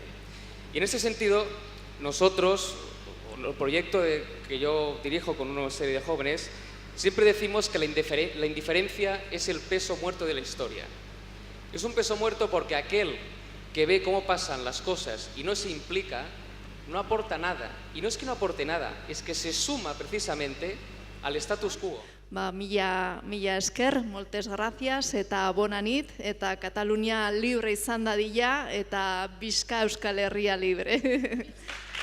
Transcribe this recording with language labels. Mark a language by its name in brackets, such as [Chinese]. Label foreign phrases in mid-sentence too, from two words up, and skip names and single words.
[Spanish] Y en ese sentido, nosotros, el proyecto que yo dirijo con una serie de jóvenes, siempre decimos que la indiferencia es el peso muerto de la historia. Es un peso muerto porque aquel que ve cómo pasan las cosas y no se implica, no aporta nada. Y no es que no aporte nada, es que se suma precisamente al status quo. [Basque] Mila esker, [Catalan] moltes gracias, [Basque] eta [Catalan] bona nit, [Basque] eta Katalunia libre izan dadila, eta bizka Euskal Herria libre.